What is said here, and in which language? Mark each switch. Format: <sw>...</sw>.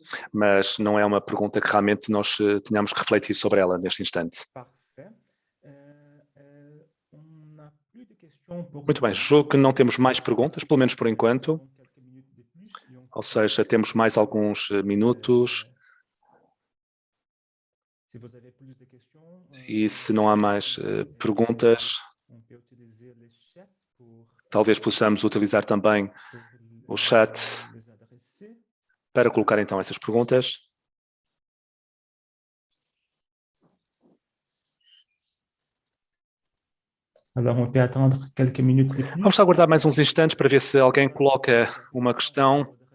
<pt>Mas não é uma pergunta que realmente nós tenhamos que refletir sobre ela neste instante.</pt> <fr>Parfait. On n'a plus de questions pour</fr> <pt>Muito bem, julgo que não temos mais perguntas, pelo menos por enquanto.</pt> <fr>quelques minutes de plus, et on</fr> <pt>Ou seja, temos mais alguns minutos.</pt> <fr>Si vous avez plus de questions,</fr> <pt>E se não há mais perguntas,</pt> <fr>on peut utiliser le chat pour</fr> <pt>talvez possamos utilizar também o chat</pt> <fr>les adresser.</fr> <pt>para colocar então essas perguntas.</pt> <fr>Alors, on peut attendre quelques minutes de plus.</fr> <pt>Vamos só aguardar mais uns instantes para ver se alguém coloca uma questão.</pt>